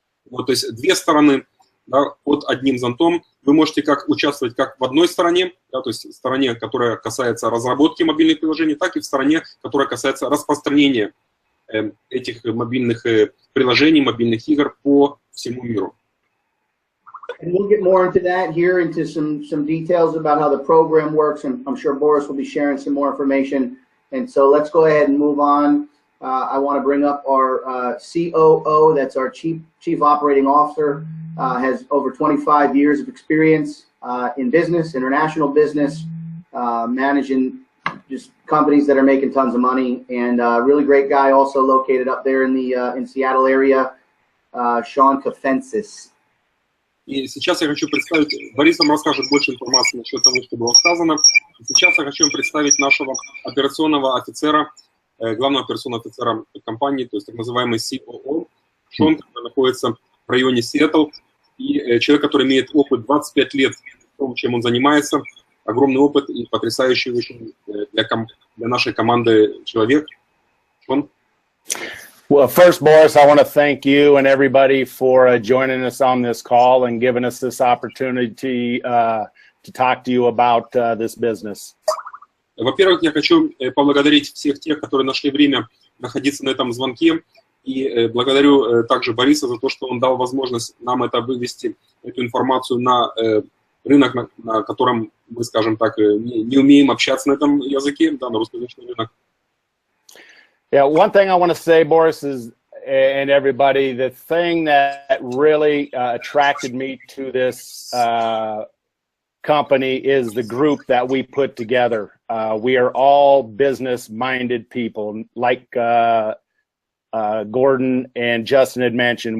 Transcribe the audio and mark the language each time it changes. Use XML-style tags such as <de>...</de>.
<ru>Вот, то есть две стороны, да, под одним зонтом. Вы можете как участвовать как в одной стороне, да, то есть стороне, которая касается разработки мобильных приложений, так и в стороне, которая касается распространения этих мобильных приложений, мобильных игр по всему миру.</ru> <en>And we'll get more into that here, into some details about how the program works, and I'm sure Boris will be sharing some more information. And so let's go ahead and move on. I want to bring up our COO, that's our Chief Operating Officer, has over 25 years of experience in business, international business, managing just companies that are making tons of money, and really great guy, also located up there in the in Seattle area, Sean Kafensis.</en> <ru>И сейчас я хочу представить, Борис вам расскажет больше информации насчет того, что было сказано. Сейчас я хочу вам представить нашего операционного офицера, главного операционного офицера компании, то есть так называемый COO, Шон, который находится в районе Сиэтл, и человек, который имеет опыт 25 лет в том, чем он занимается, огромный опыт и потрясающий очень для нашей команды человек. Шон?</ru> <en>Well, first, Boris, I want to thank you and everybody for joining us on this call and giving us this opportunity to talk to you about this business.</en> <ru>Во-первых, я хочу поблагодарить всех тех, которые нашли время находиться на этом звонке, и благодарю также Бориса за то, что он дал возможность нам это вывести, эту информацию на рынок, на котором мы, скажем так, не умеем общаться на этом языке, да, на русскоязычный рынок.</ru> <en>Yeah, one thing I want to say, Boris, is, and everybody, the thing that really attracted me to this company is the group that we put together. We are all business-minded people, like Gordon and Justin had mentioned.</en>